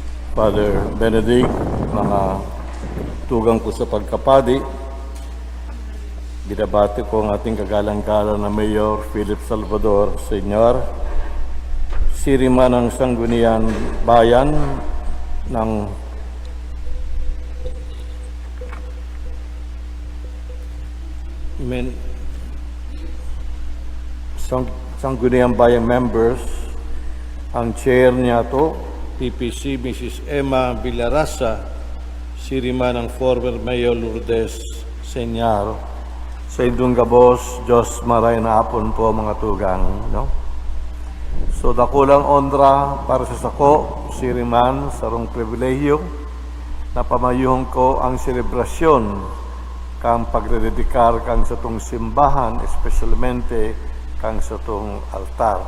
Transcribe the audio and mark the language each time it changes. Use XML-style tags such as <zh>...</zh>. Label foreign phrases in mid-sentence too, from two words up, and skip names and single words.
<bik>Father Benedict, mga tugang ko sa pagkapadi, binabati ko ang ating kagalang-galang na Mayor Philip Salvador, Sr., sirima ng Sangguniang Bayan ng Sangguniang Bayan members, ang chair niya to, PPC Mrs. Emma Villarasa, sirima ng former Mayor Lourdes Senyar, sa indong gabos, Diyos maray na hapon po mga tugang. No? So dakulang ondra para sa sako, siriman, sarong pribilehyo, na pamayuhon ko ang selebrasyon kang pagrededikar kang sa tong simbahan, especialmente kang sa tong altar.</bik>